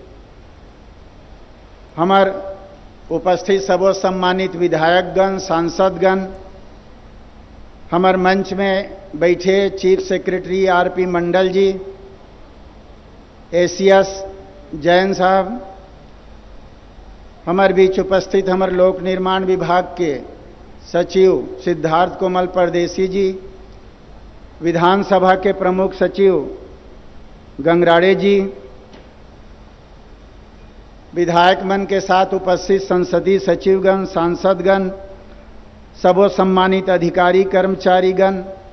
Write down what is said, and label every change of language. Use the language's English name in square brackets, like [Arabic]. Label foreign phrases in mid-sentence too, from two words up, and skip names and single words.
[Chhattisgarhi] हमार उपस्थित सबो सम्मानित विधायकगण, सांसदगण, हमार मंच में बैठे [English] chief secretary [Chhattisgarhi] आरपी मंडल जी, एसीएस जैन साहब, हमारे बीच उपस्थित हमार लोक निर्माण विभाग के सचिव सिद्धार्थ कोमल परदेसी जी, विधानसभा के प्रमुख सचिव गंगराड़े जी, विधायक मन के साथ उपस्थित संसदीय सचिवगण, सांसदगण, सबो सम्मानित अधिकारी कर्मचारीगण,